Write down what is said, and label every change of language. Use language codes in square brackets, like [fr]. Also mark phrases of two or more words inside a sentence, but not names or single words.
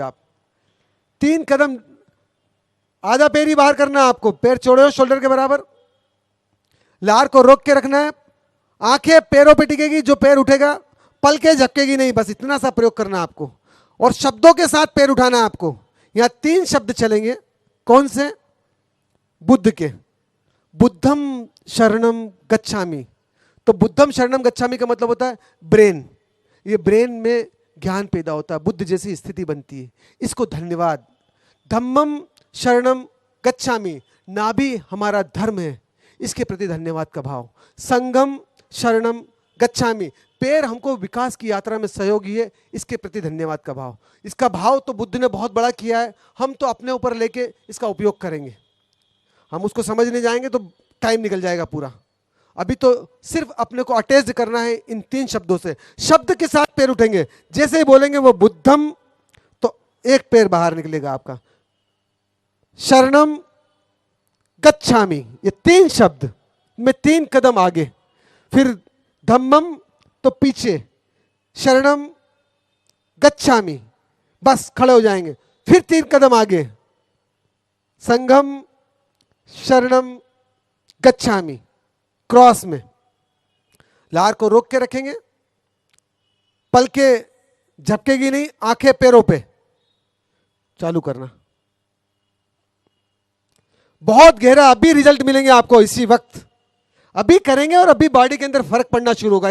[hi] आप 3 कदम, आधा पैर ही बाहर करना है आपको, पैर छोड़े हो शोल्डर के बराबर, लार को रोक के रखना है, आंखें पैरों पे टिकेगी, जो पैर उठेगा पलके झपकेगी नहीं, बस इतना सा प्रयोग करना है आपको। और शब्दों के साथ पैर उठाना है आपको। यहां 3 शब्द चलेंगे, कौन से? बुद्ध के, [pi] बुद्धम शरणम गच्छामि। [hi] तो [pi] बुद्धम शरणम गच्छामि [hi] का मतलब होता है ब्रेन, ये ब्रेन में ज्ञान पैदा होता है, बुद्ध जैसी स्थिति बनती है, इसको धन्यवाद। [pi] धम्मम शरणम गच्छामि, [hi] नाभि हमारा धर्म है, इसके प्रति धन्यवाद का भाव। [pi] संगम शरणम गच्छामि, [hi] पैर हमको विकास की यात्रा में सहयोगी है, इसके प्रति धन्यवाद का भाव। इसका भाव तो बुद्ध ने बहुत बड़ा किया है, हम तो अपने ऊपर लेके इसका उपयोग करेंगे। हम उसको समझने जाएंगे तो टाइम निकल जाएगा पूरा। अभी तो सिर्फ अपने को अटैच करना है इन 3 शब्दों से। शब्द के साथ पैर उठेंगे, जैसे ही बोलेंगे वो बुद्धम, तो एक पैर बाहर निकलेगा आपका। [pi] शरणम गच्छामि, [hi] ये 3 शब्द में 3 कदम आगे, फिर धम्मम तो पीछे, [pi] शरणम गच्छामि, [hi] बस खड़े हो जाएंगे, फिर 3 कदम आगे, [pi] संगम शरणम गच्छामि, [hi] क्रॉस में। लार को रोक के रखेंगे, पलके झपकेगी नहीं, आंखें पैरों पे, चालू करना। बहुत गहरा, अभी रिजल्ट मिलेंगे आपको इसी वक्त, अभी करेंगे और अभी बॉडी के अंदर फर्क पड़ना शुरू होगा।